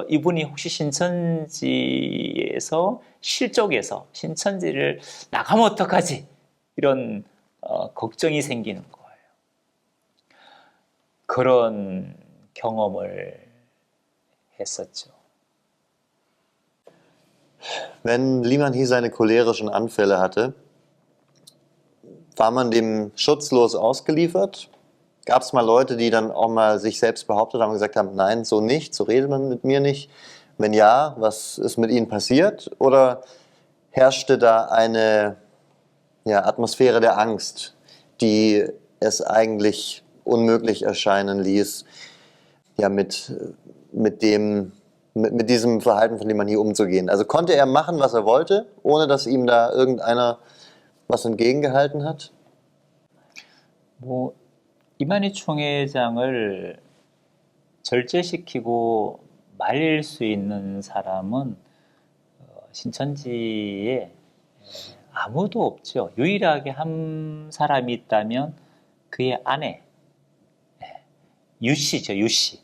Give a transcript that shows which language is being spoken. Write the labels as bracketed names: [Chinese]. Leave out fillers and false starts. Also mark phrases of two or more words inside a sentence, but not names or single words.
[Korean] 이분이 혹시 신천지에서 실족해서 신천지를 나가면 어떡하지? 이런 걱정이 생기는 거예요. 그런 경험을 했었죠. [German] Wenn Liman Hy seine cholerischen Anfälle hatte, war man dem schutzlos ausgeliefert? Gab es mal Leute, die dann auch mal sich selbst behauptet haben und gesagt haben, nein, so nicht, so redet man mit mir nicht? Wenn ja, was ist mit ihnen passiert? Oder herrschte da eine Atmosphäre der Angst, die es eigentlich unmöglich erscheinen ließ, mit diesem Verhalten von Liman Hy umzugehen? Also konnte er machen, was er wollte, ohne dass ihm da irgendeiner was entgegengehalten hat? [Korean] 이만희 총회장을 절제시키고 말릴 수 있는 사람은 신천지에 아무도 없죠. 유일하게 한 사람이 있다면 그의 아내, 유씨죠, 유씨.